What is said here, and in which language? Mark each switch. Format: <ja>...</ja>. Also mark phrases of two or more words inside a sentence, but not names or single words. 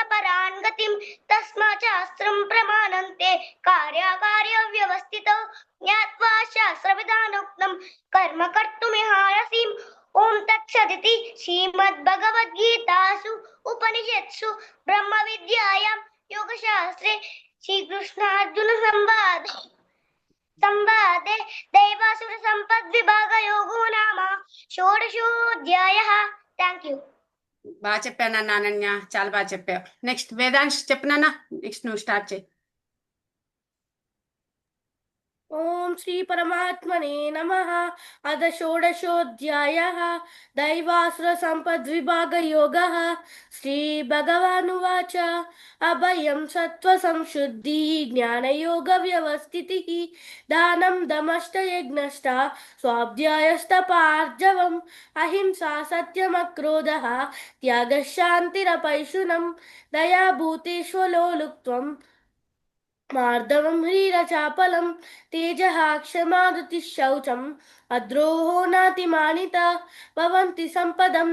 <sa>परां गतिं तस्मात् शास्त्रं प्रमाणन्ते कार्याकार्यव्यवस्थितौ ज्ञात्वा शास्त्रविधानोक्तं कर्म कर्तुमिहारसिम् ॐ तत्सदिति श्रीमद्भगवद्गीतासु उपनिषत्सु ब्रह्मविद्यायां योगशास्त्रे श्रीकृष्णार्जुनसंवादे दैवासुरसम्पद्विभागयोगो नाम షోడశోऽధ్యాయः</sa> <en>Thank you.</en> <te>బాగా చెప్పానన్నా అనన్య, చాలా బాగా చెప్పావు. నెక్స్ట్ వేదాంశ్ చెప్పినానా. నెక్స్ట్ నువ్వు స్టార్ట్ చేయి.</te> <sa>ओम श्री परमात्मने नमः। अथ षोडशोऽध्यायः दैवासुर संपद्विभाग योगः। श्री भगवानुवाच अभयं सत्त्वसंशुद्धि ज्ञानयोग व्यवस्थितिः दानं दमश्च यज्ञश्च स्वाध्यायस्तपार्जवम् अहिंसा सत्यमक्रोधः त्यागः शान्तिरपैशुनम् दया भूतेष्वलोलुप्त्वम् मार्दवं ह्रीरचापलं तेजः क्षमादति शौचम् अद्रोहो नातिमानिता भवन्ति सम्पदं</sa>